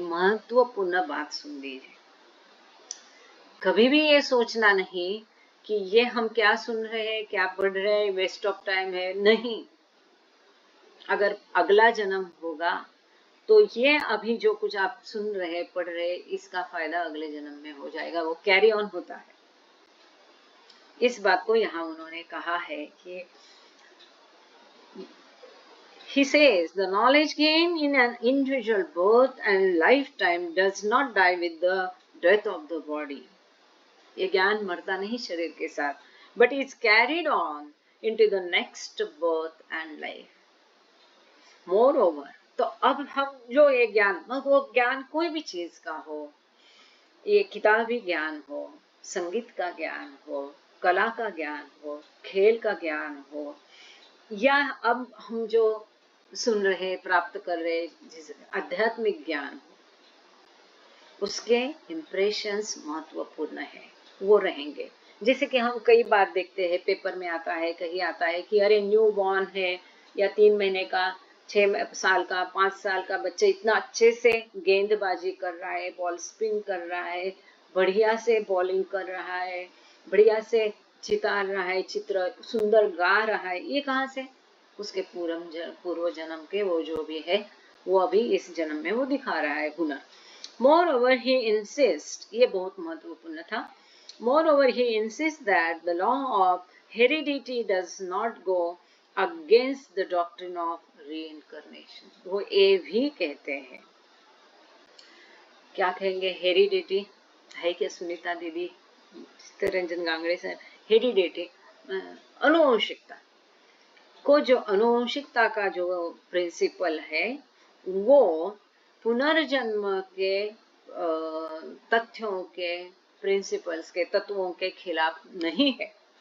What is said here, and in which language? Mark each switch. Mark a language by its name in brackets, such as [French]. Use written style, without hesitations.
[Hindi] महत्वपूर्ण बात सुन लीजिए, कभी भी ये सोचना नहीं कि ये हम क्या सुन रहे हैं, क्या पढ़ रहे हैं, [English] waste of time [Hindi] है, नहीं। अगर अगला जन्म होगा तो ये अभी जो कुछ आप सुन रहे, पढ़ रहे, इसका फायदा अगले जन्म में हो जाएगा, वो कैरी ऑन होता है। इस बात को यहाँ उन्होंने कहा है कि [English] he says the knowledge gained in an individual birth and lifetime does not die with the death of the body. [Hindi] ये ज्ञान मरता नहीं शरीर के साथ, [English] but is carried on into the next birth and life. Moreover, [Hindi] तो अब हम जो ये ज्ञान, वो ज्ञान कोई भी चीज का हो, ये किताबी ज्ञान हो, संगीत का ज्ञान हो, कला का ज्ञान हो, खेल का ज्ञान हो, या अब हम जो सुन रहे, प्राप्त कर रहे आध्यात्मिक ज्ञान हो, उसके इम्प्रेशंस महत्वपूर्ण है, वो रहेंगे। जैसे कि हम कई बार देखते हैं, पेपर में आता है, कहीं आता है कि अरे न्यू बॉर्न है या 3 महीने का, 6 साल का, 5 साल का बच्चा इतना अच्छे से गेंदबाजी कर रहा है, बॉल स्पिन कर रहा है, बढ़िया से बॉलिंग कर रहा है, बढ़िया से चितार रहा है, चित्र सुंदर गा रहा है, ये कहाँ से? उसके पूर्व जन्म के वो जो भी है, वो अभी इस जन्म में वो दिखा रहा है हुनर। [English] Moreover, he insists, [Hindi] ये बहुत महत्वपूर्ण था, [English] moreover he insists that the law of heredity does not go against the doctrine of reincarnation. [Hindi] वो ये भी कहते हैं, क्या कहेंगे? हेरिडिटी है क्या सुनीता दीदी, चित्तरंजन गांगड़े सर? हेरिडिटी अनुवंशिकता को, जो अनुवंशिकता का जो प्रिंसिपल है, वो पुनर्जन्म के तथ्यों के, प्रिंसिपल्स के, तत्वों के खिलाफ नहीं है।